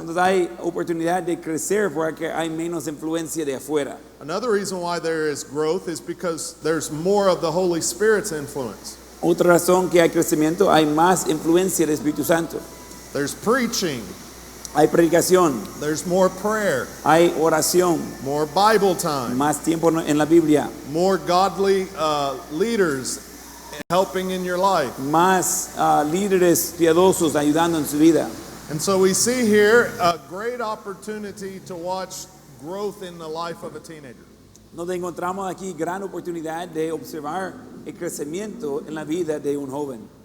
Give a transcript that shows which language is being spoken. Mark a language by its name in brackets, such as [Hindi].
[Spanish] Entonces hay oportunidad de crecer porque hay menos influencia de afuera. [English] Another reason why there is growth is because there's more of the Holy Spirit's influence. [Spanish] Otra razón que hay crecimiento, hay más influencia del Espíritu Santo. [English] There's preaching, [Spanish] Hay predicación, [English] there's more prayer, [Spanish] hay oración, [English] more Bible time, [Spanish] más tiempo en la Biblia, [English] more godly leaders helping in your life. [Spanish] más líderes piadosos ayudando en su vida. [English] And so we see here a great opportunity to watch growth in the life of a teenager. [Spanish] Nos encontramos aquí gran oportunidad de observar el crecimiento en la vida de un joven.